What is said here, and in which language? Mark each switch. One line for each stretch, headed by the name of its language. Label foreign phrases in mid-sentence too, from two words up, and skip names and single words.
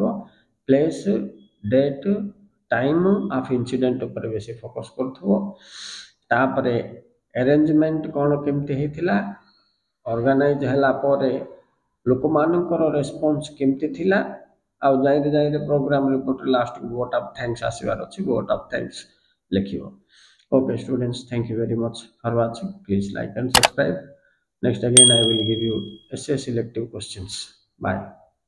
English: place, date, time of incident
Odia: ଉପରେ ବେଶୀ ଫୋକସ୍ କରୁଥିବ। ତାପରେ ଆରେଞ୍ଜମେଣ୍ଟ କ'ଣ କେମିତି ହେଇଥିଲା, ଅର୍ଗାନାଇଜ୍ ହେଲା ପରେ ଲୋକମାନଙ୍କର ରେସ୍ପନ୍ସ କେମିତି ଥିଲା, ଆଉ ଯାଇରେ
English: programme report
Odia: ଲାଷ୍ଟକୁ
English: vote of thanks
Odia: ଆସିବାର ଅଛି,
English: vote of thanks
Odia: ଲେଖିବ।
English: Okay students, thank you very much for watching. Please like and subscribe. Next again I will give you essay selective questions. Bye.